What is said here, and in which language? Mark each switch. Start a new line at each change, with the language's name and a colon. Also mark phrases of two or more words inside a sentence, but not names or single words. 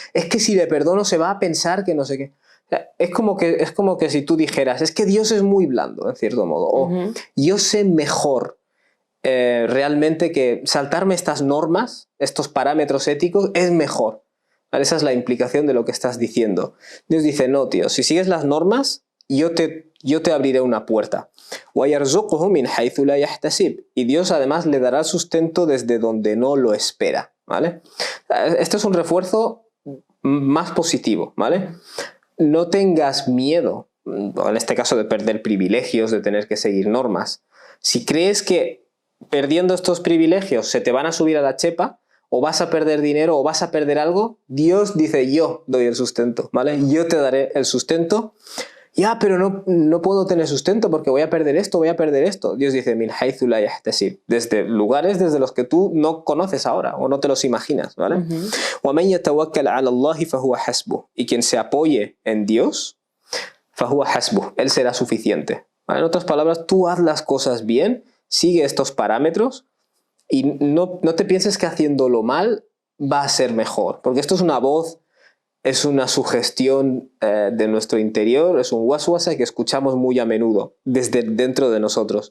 Spanish: Es que si le perdono se va a pensar que no sé qué. O sea, es como que si tú dijeras, es que Dios es muy blando, en cierto modo. O yo sé mejor realmente que saltarme estas normas, estos parámetros éticos, es mejor. ¿Vale? Esa es la implicación de lo que estás diciendo. Dios dice, no, tío, si sigues las normas, yo te abriré una puerta.
Arabic: وَيَرْزُقُهُ مِنْ حَيْثُ لَا يَحْتَسِبُ.
Spanish: Y Dios además le dará sustento desde donde no lo espera, ¿vale? Esto es un refuerzo más positivo, ¿vale? No tengas miedo, en este caso de perder privilegios, de tener que seguir normas. Si crees que perdiendo estos privilegios se te van a subir a la chepa, o vas a perder dinero o vas a perder algo, Dios dice, yo doy el sustento, ¿vale? Yo te daré el sustento. Ya, pero no puedo tener sustento porque voy a perder esto, voy a perder esto. Dios dice,
Arabic: من حيث لا يحتسب,
Spanish: desde lugares desde los que tú no conoces ahora o no te los imaginas, ¿vale?
Arabic: وَمَنْ يَتَوَكَّلْ عَلَى اللَّهِ فَهُوَ حَسْبُهُ.
Spanish: Y quien se apoye en Dios,
Arabic: فَهُوَ حَسْبُهُ,
Spanish: Él será suficiente, ¿vale? En otras palabras, tú haz las cosas bien, sigue estos parámetros y no te pienses que haciéndolo mal va a ser mejor, porque esto es una voz es una sugestión de nuestro interior, es un waswasa que escuchamos muy a menudo desde dentro de nosotros.